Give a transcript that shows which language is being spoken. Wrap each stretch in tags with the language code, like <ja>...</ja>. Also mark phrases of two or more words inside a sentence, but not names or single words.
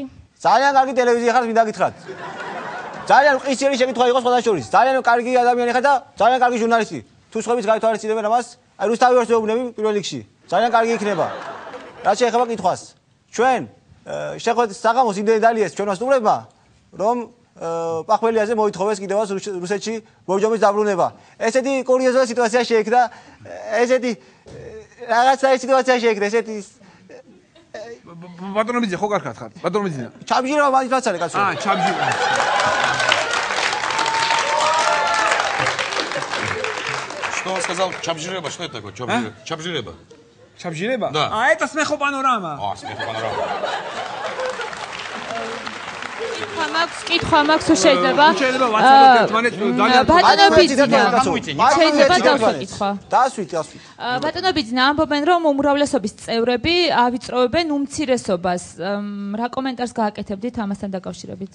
<ka>ძალიან კარგი ტელევიზია ხარ მინდა გითხრათ ძალიან მყისიერი შეკითხვა იყო სხვადასხვა ძალიან კარგი ადამიანი ხარ და ძალიან კარგი ჟურნალისტი თუ სხვაებიც გაითვალისწინებენ ამას აი რუსთავი ვარს ვეუბნები პირველ რიგში ძალიან კარგი იქნება რაც შეეხება კითხვას ჩვენ შეხვედრით საღამოს იმდენი დალიეს ჩვენმა სტუმრებმა რომ პახველიაზე მოითხოვეს კიდევაც რუსეთში ბორჯომის დაბრუნება ესეთი კურიოზული სიტუაცია შეექმნა ესეთი რაღაცა სიტუაცია შეექმნა ესეთი ბატონო ბიძინა ხო კარგად ხარ ბატონო ბიძინა ჩაბჟირება მაინც მაცალე კაცო ჩაბჟირება</ka> <ru>Что он сказал? Чабжиреба, что это такое? Чабжиреба. Чабжиреба? Да. А это смехопанорама. Смехопанорама.</ru> <ka>კითხვა მაქვს თუ შეიძლება ბატონო ბიძინა ამბობენ რომ უმრავლესობის წევრები ავიწროვებენ უმცირესობას რა კომენტარს გააკეთებდით ამასთან დაკავშირებით</ka>